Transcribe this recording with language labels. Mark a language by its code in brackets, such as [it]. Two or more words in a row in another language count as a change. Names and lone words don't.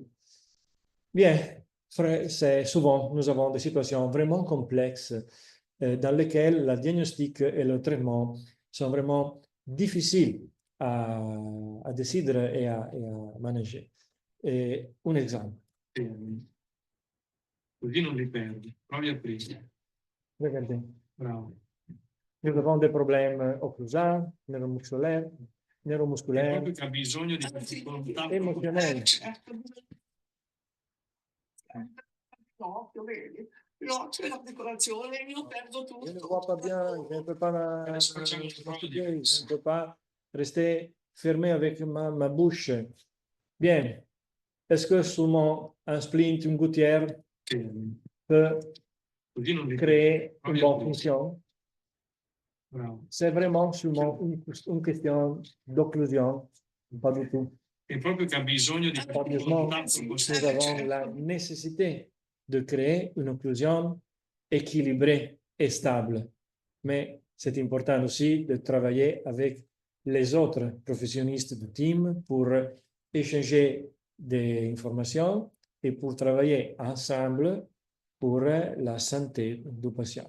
[fr] Bien, souvent nous avons des situations vraiment complexes dans lesquelles le diagnostic et le traitement sont vraiment difficiles à décider et à manager. Et un exemple. [it] Così non li perdi. Provi a prendere. [fr] Regardez. [it] Bravo. [fr] Nous avons des problèmes occlusali, neuromuscolaires, [it] È proprio che ha bisogno di questa volontà [fr] émotionnels. [it] L'occhio, vedi? L'occhio e l'articolazione, io perdo tutto. [fr] Je ne vois pas bien, je ne peux pas je ne peux pas rester fermé avec ma bouche. Bien. Est-ce que seulement un splint, une gouttière peut [it] così non [fr] créer une [it] Provi a [fr] bonne [it] dire. [fr] fonction. [it] Bravo. [fr] C'est vraiment seulement une question d'occlusion, pas du tout. [it] E proprio che ha bisogno di [en] Obviously, [it] contatto con [fr] nous avons la nécessité de créer une occlusion équilibrée et stable. Mais c'est important aussi de travailler avec les autres professionnels du team pour échanger des informations et pour travailler ensemble pour la santé du patient.